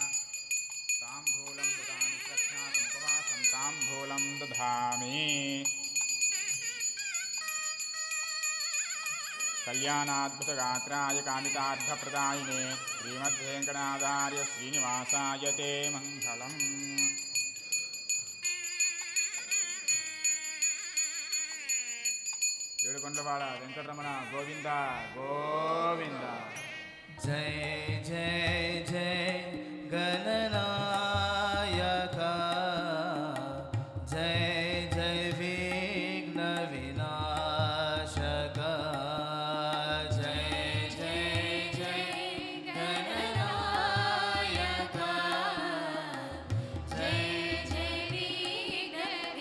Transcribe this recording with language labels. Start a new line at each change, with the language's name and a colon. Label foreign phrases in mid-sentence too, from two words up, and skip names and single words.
Sanskrit: ताम्बूलं ददामि प्रख्यातमुपवासं ताम्बूलं दधामि. कल्याणाद्भुतगात्राय कामितार्थप्रदायिने श्रीमद्वेङ्कटाचार्य श्रीनिवासाय ते मङ्गलम्.
Telugu: ఏడుకొండలవాడ వెంకటరమణ గోవింద గోవింద.
Hindi: जय जय जय गणनायक जय जय विघ्न विनाशक. जय जय जय गणनायक जय जय विघ्न